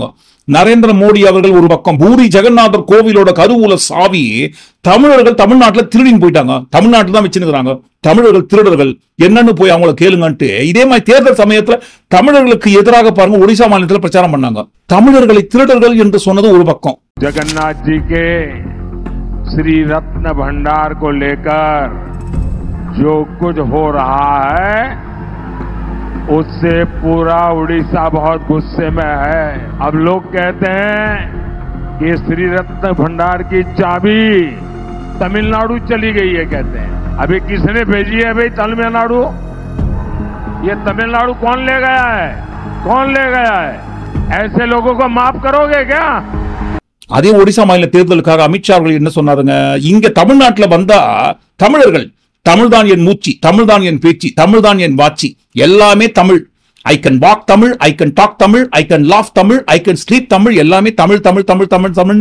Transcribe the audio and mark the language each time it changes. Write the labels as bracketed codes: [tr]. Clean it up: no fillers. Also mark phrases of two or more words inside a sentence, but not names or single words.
[ta] நரேந்திர மோடி அவர்கள் ஒரு பக்கம் பூரி ஜெகநாதர் கோவிலோட கருவூல சாவி தமிழர்கள் தமிழ்நாட்டில் திருடின்னு போயிட்டாங்க, தமிழ்நாட்டில் தான் வச்சுருக்காங்க, தமிழர்கள் திருடர்கள் என்னன்னு போய் அவங்கள கேளுங்கன்ட்டு இதே மாதிரி தேர்தல் சமயத்துல தமிழர்களுக்கு எதிராக பாருங்க ஒடிசா மாநிலத்தில் பிரச்சாரம் பண்ணாங்க. தமிழர்களை திருடர்கள் என்று சொன்னது ஒரு பக்கம். [hi] जगन्नाथ जी के श्री रत्न भंडार को लेकर जो कुछ हो रहा है उससे पूरा उड़ीसा बहुत गुस्से में है। अब लोग कहते हैं कि श्री रत्न भंडार की चाबी तमिलनाडु चली गई है, कहते हैं। अभी किसने भेजी है भाई तमिलनाडु? ये तमिलनाडु कौन ले गया है? कौन ले गया है? ऐसे लोगों को माफ करोगे क्या? [ta] அதே ஒடிசா மாநில தேர்தலுக்காக அமித்ஷா அவர்கள் என்ன சொன்னாருங்க? இங்க தமிழ்நாட்டில் வந்தா தமிழர்கள் தமிழ்தான் என் மூச்சு, தமிழ்தான் என் பேச்சு, தமிழ்தான் என் வாட்சி, எல்லாமே தமிழ். [en] I can walk Tamil, I can talk Tamil, I can laugh Tamil, I can sleep Tamil, [ta] எல்லாமே தமிழ் தமிழ் தமிழ் [en] தமிழ் தமிழ்.